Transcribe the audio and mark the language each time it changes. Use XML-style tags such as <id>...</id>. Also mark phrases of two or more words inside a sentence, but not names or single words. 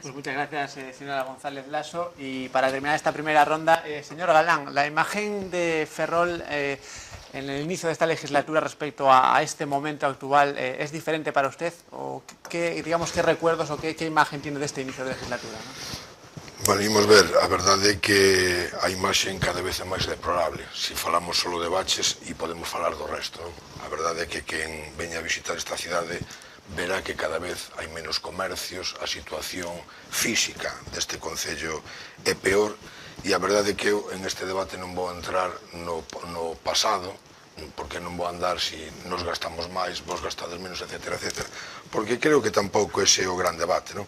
<es>Pues muchas gracias, señora González Laso. Y para terminar esta primera ronda, señor Galán, la imagen de Ferrol en el inicio de esta legislatura respecto a este momento actual, ¿es diferente para usted? ¿O qué recuerdos o qué imagen tiene de este inicio de legislatura, ¿no?</es> <gl>Bueno, imos ver, a verdade é que a imaxe cada vez é máis deplorable. Se falamos solo de baches e podemos falar do resto, non? A verdade é que quen veña a visitar esta cidade verá que cada vez hai menos comercios, a situación física deste concello é peor, e a verdade é que eu en este debate non vou entrar no pasado, porque non vou andar se nos gastamos máis, vos gastades menos, etc., etc., porque creo que tampouco ese é o gran debate, non?</gl>